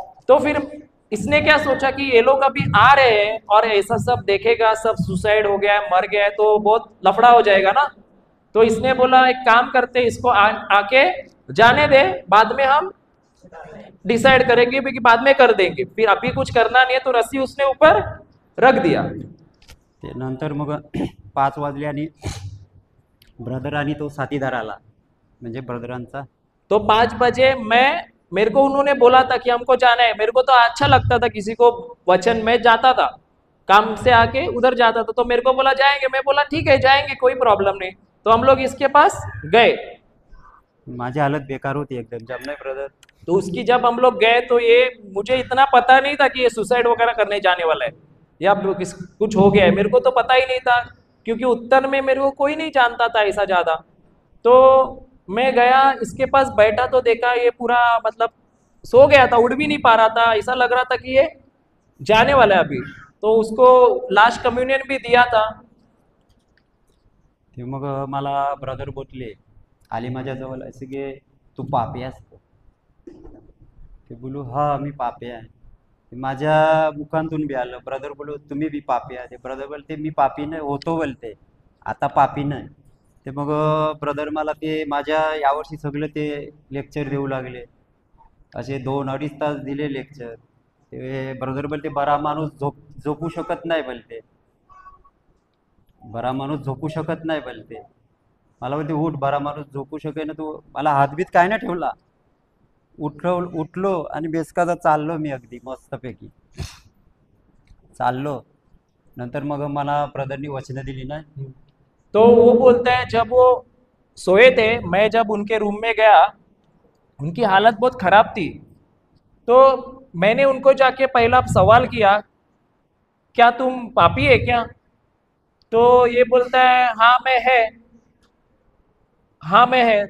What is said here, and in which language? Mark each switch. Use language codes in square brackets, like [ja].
[hi] तो फिर इसने क्या सोचा कि ये लोग अभी आ रहे हैं और ऐसा सब देखेगा, सब सुसाइड हो गया है, मर गया है, तो बहुत लफड़ा हो जाएगा ना। तो इसने बोला एक काम करते, इसको आके जाने दे, बाद में हम डिसाइड करेंगे, क्योंकि बाद में कर देंगे, फिर अभी कुछ करना नहीं है। तो रस्सी उसने ऊपर रख दिया। [mr] ते नंतर मग 5 वाजले आणि ब्रदर आणि तो साथीदार आला, म्हणजे ब्रदरांचा. [hi] तो 5 बजे मेरे को उन्होंने बोला था कि हमको जाना है। मेरे को तो अच्छा लगता था, किसी को वचन में जाता था, काम से आके उधर जाता था, तो मेरे को बोला जाएंगे। मैं बोला ठीक है जाएंगे, कोई प्रॉब्लम नहीं। तो हम लोग इसके पास गए। [mr] माझी हालत बेकार होती एकदम. जब नाही ब्रदर, [hi] तो उसकी जब हम लोग गए तो ये मुझे इतना पता नहीं था कि ये सुसाइड वगैरह करने जाने वाला है या कुछ हो गया है, मेरे को तो पता ही नहीं था, क्योंकि उत्तर में मेरे को कोई नहीं जानता था ऐसा ज़्यादा। तो मैं गया, इसके पास बैठा तो देखा ये पूरा मतलब सो गया था, उड़ भी नहीं पा रहा था, ऐसा लग रहा था कि ये जाने वाला है अभी। तो उसको लास्ट कम्युनियन भी दिया था। [mr] ते मग मला ब्रदर बोलले, आले माझ्याजवळ असे की तू पापी आहेस का? ते बोलू हा मी पापी आहे. ते माझ्या मुखांतून बी आलं. ब्रदर बोलू तुम्ही बी पापी आहे. ते ब्रदर बोलते मी पापी नाही होतो, बोलते आता पापी नाही. ते मग ब्रदर मला ते माझ्या यावर्षी सगळं ते लेक्चर देऊ लागले. असे 2-2.5 तास दिले लेक्चर. ते ब्रदर बोलते बरा माणूस झोपू शकत नाही, बोलते बरा माणूस झोपू शकत नाही, बोलते. मला बोलते उठ, बरा माणूस झोपू शके ना. तू मला हातबीत काय ना ठेवला. उठलो आणि बेसकाचा चाललो मी, अगदी मस्तपैकी चाललो. नंतर मग मला ब्रदरनी वचनं दिली ना. [hi] तो वो बोलता है जब वो सोए थे, मैं जब उनके रूम में गया, उनकी हालत बहुत खराब थी। तो मैंने उनको जाके पहला सवाल किया, क्या तुम पापी है क्या? तो ये बोलता है हाँ मैं है, हाँ मैं है।